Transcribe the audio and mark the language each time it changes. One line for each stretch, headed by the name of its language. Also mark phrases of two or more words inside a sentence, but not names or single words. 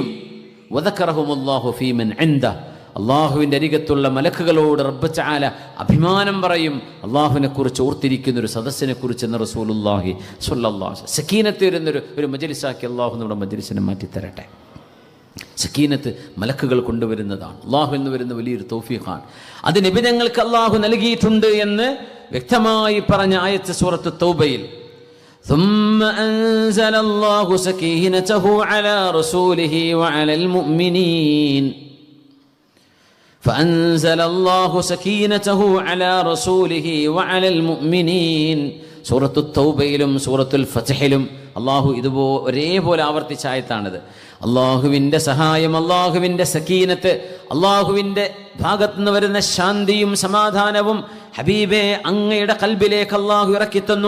Arabic: وذكرهم الله فيمن عنده,
Malayalam: അള്ളാഹുവിൻ്റെ അരികത്തുള്ള മലക്കുകളോട്
Arabic: رب تعالى
Malayalam: അഭിമാനം പറയും അള്ളാഹുവിനെ കുറിച്ച് ഓർത്തിരിക്കുന്ന ഒരു സദസ്സിനെ കുറിച്ച് എന്ന് റസൂലുള്ളാഹി
Arabic: صلى الله عليه وسلم.
Malayalam: സക്കീനത്ത് വരുന്നൊരു മജ്ലിസാക്കി അള്ളാഹു നമ്മുടെ മജ്ലിസിനെ മാറ്റിത്തരട്ടെ. സക്കീനത്ത് മലക്കുകൾ കൊണ്ടുവരുന്നതാണ്. അള്ളാഹു എന്ന് വരുന്ന വലിയൊരു തൗഫീഖാണ്. അത് നബി തങ്ങൾക്ക് അള്ളാഹു നൽകിയിട്ടുണ്ട് എന്ന് വ്യക്തമായി പറഞ്ഞ ആയത്ത് സൂറത്ത് തൗബയിൽ,
Arabic: ثم أنزل الله سكينته على رسوله وعلى المؤمنين فأنزل الله سكينته على رسوله وعلى المؤمنين.
Malayalam: സൂറത്തു തൗബയിലും സൂറത്തുൽ ഫത്ഹിലും അള്ളാഹു ഒരേപോലെ ആവർത്തിച്ച ആയത്താണിത്. അള്ളാഹുവിൻ്റെ സഹായം, അള്ളാഹുവിൻ്റെ സക്കീനത്ത്, അള്ളാഹുവിൻ്റെ ഭാഗത്തുനിന്ന് വരുന്ന ശാന്തിയും സമാധാനവും ഹബീബെ അങ്ങയുടെ ഖൽബിലേക്ക് അള്ളാഹു ഇറക്കിത്തന്നു.